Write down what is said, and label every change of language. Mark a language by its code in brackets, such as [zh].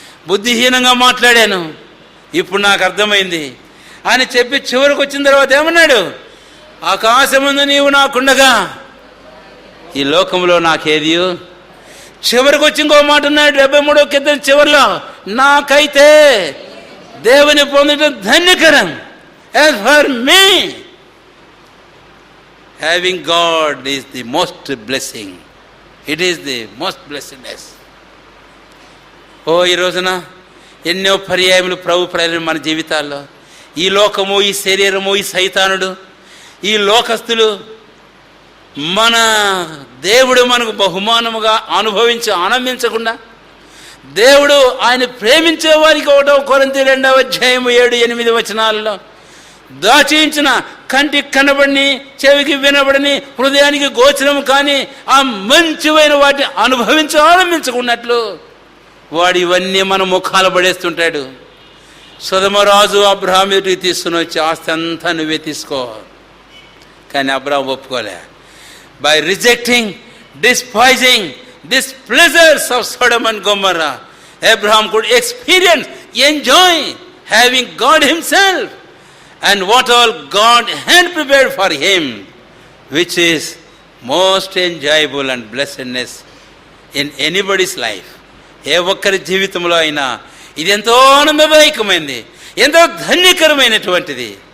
[te] బుద్ధిహీనంగా మాట్లాడాను, ఇప్పుడు నాకు అర్థమైంది అని చెప్పి చివరికి వచ్చిన తర్వాత ఏమన్నాడు? ఆకాశమందు నీవు నాకుండగా ఈ లోకంలో నాకేది. చివరికి వచ్చి ఇంకో మాట ఉన్నాడు 73వ కీర్తన చివరిలో, నాకైతే దేవుని పొందడం ధన్యకరం. [en] As for me, having God is the most blessing. It is the most blessedness. [te] ఈ రోజున ఎన్నో పర్యాయములు ప్రభు ప్రజలు మన జీవితాల్లో, ఈ లోకము, ఈ శరీరము, ఈ సైతానుడు, ఈ లోకస్తులు మన దేవుడు మనకు బహుమానముగా అనుభవించి ఆనందించకుండా, దేవుడు ఆయన ప్రేమించే వారికి 1 కొరింథీ 2వ అధ్యాయము 7-8 వచనాలలో దాచించిన కంటికి కనబడిని, చెవికి వినబడని, హృదయానికి గోచరము కానీ ఆ మంచివైన వాటిని అనుభవించి ఆనందించుకున్నట్లు వాడు ఇవన్నీ మన ముఖాలు పడేస్తుంటాడు. సొదొమరాజు అబ్రహాం ఎదుటికి తీసుకుని వచ్చి ఆస్తి అంతా నువ్వే తీసుకో, కానీ Abraham ఒప్పుకోలే. [en] By rejecting, despising this pleasures of Sodom and Gomorrah, Abraham could experience, enjoy having God himself and what all God had prepared for him, which is most enjoyable and blessedness in anybody's life. [te] ఏ ఒక్కరి జీవితంలో అయినా ఇది ఎంతో ఆనందదాయకమైనది, ఎంతో ధన్యకరమైనటువంటిది.